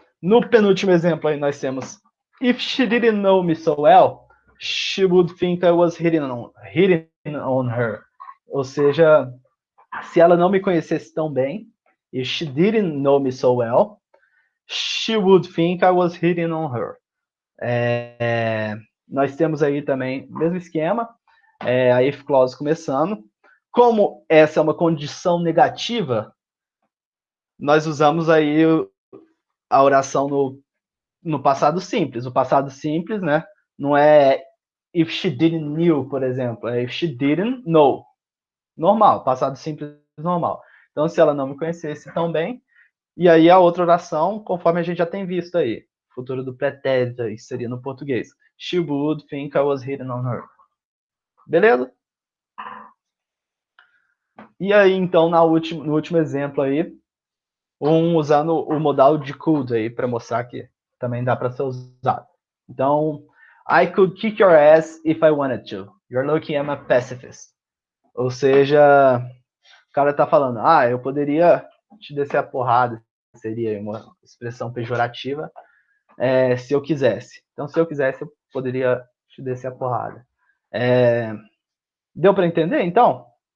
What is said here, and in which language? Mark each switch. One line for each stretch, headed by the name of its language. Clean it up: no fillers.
Portuguese: No penúltimo exemplo aí nós temos:
English: If she didn't know me so well, she would think I was hitting on her.
Portuguese: Ou seja, se ela não me conhecesse tão bem,
English: if she didn't know me so well, she would think I was hitting on her.
Portuguese: Nós temos aí também o mesmo esquema, a if clause começando. Como essa é uma condição negativa, nós usamos aí a oração no passado simples. O passado simples, né, não é
English: if she didn't knew,
Portuguese: por exemplo, é
English: if she didn't know.
Portuguese: Normal, passado simples normal. Então, se ela não me conhecesse tão bem, e aí a outra oração, conforme a gente já tem visto aí, futuro do pretérito, isso seria no português.
English: She would think I was hitting on her.
Portuguese: Beleza? E aí, então, no último exemplo aí, usando o modal de could aí, para mostrar que também dá para ser usado.
English: Então, I could kick your ass if I wanted to. You're lucky I'm a pacifist.
Portuguese: Ou seja, o cara tá falando, eu poderia te descer a porrada, seria uma expressão pejorativa, se eu quisesse. Então, se eu quisesse, eu poderia te descer a porrada. Deu para entender, então?